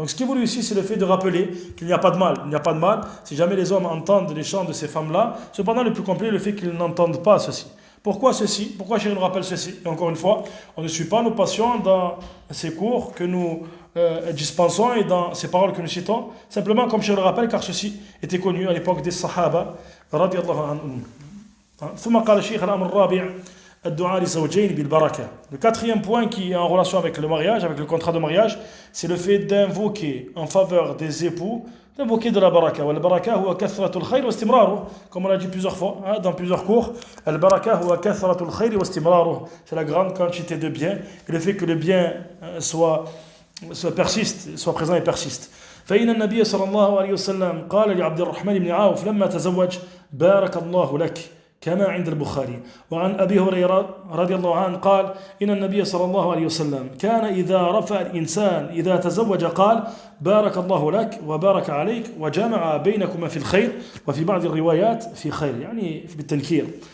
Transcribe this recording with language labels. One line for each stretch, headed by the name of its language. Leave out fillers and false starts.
French: Donc ce qui est voulu ici c'est le fait de rappeler qu'il n'y a pas de mal, si jamais les hommes entendent les chants de ces femmes-là, cependant le plus complet est le fait qu'ils n'entendent pas ceci. Pourquoi ceci? Pourquoi Chéri nous rappelle ceci? Et encore une fois, on ne suit pas nos patients dans ces cours que nous dispensons et dans ces paroles que nous citons, simplement comme Chéri le rappelle, car ceci était connu à l'époque des Sahaba, radiallahu anhum.
Arabic: ثم قال الشيخ الأمر الرابع الدعاء لزوجين بالبركة.
French: Le quatrième point qui est en relation avec le mariage, avec le contrat de mariage, c'est le fait d'invoquer en faveur des époux, d'invoquer de la baraka.
Arabic: والبركة هو كثرة الخير واستمراره,
French: comme on l'a dit plusieurs fois dans plusieurs cours.
Arabic: البركة هو كثرة الخير واستمراره,
French: c'est la grande quantité de bien et le fait que le bien soit persiste, soit présent et persiste.
Arabic: فإن النبي صلى الله عليه وسلم قال لعبد الرحمن بن عوف لما تزوج بارك الله لك كما عند البخاري. وعن أبي هريرة رضي الله عنه قال إن النبي صلى الله عليه وسلم كان إذا رفع الإنسان إذا تزوج قال بارك الله لك وبارك عليك وجمع بينكما في الخير وفي بعض الروايات في خير يعني بالتنكير.